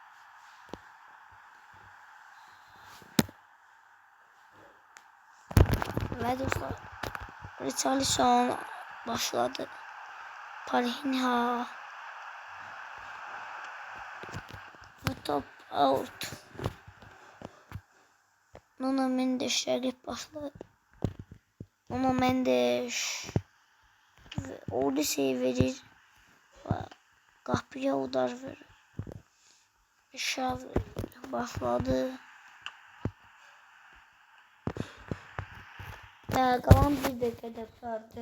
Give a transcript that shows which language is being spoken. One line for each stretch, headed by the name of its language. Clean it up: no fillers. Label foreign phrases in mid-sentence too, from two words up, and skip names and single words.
Turkish: Ve dostlar Richarlison başladı. Palhinha. Ve top out.
Azerbaijani: Nuno Mendes rəqib başladı. Nuno Mendes orada şey verir. Qapıya udar verir. Xavi başladı. Qalan bir dəqiqədə qurtardı.